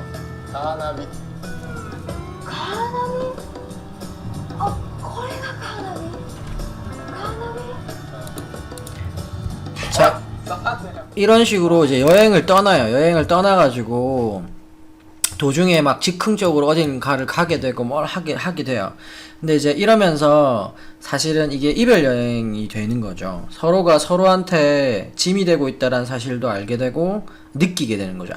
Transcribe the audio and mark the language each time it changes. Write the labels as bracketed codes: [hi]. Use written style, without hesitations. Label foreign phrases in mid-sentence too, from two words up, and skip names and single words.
[ja] カーナビ。カーナビ？あ、これがカーナビ？カーナビ？ [ko] 자, 이런 식으로 이제 여행을 떠나요. 여행을 떠나가지고 도중에 막 즉흥적으로 어딘가를 가게 되고 뭘 하게 돼요. 근데 이제 이러면서 사실은 이게 이별 여행이 되는 거죠. 서로가 서로한테 짐이 되고 있다는 사실도 알게 되고 느끼게 되는 거죠.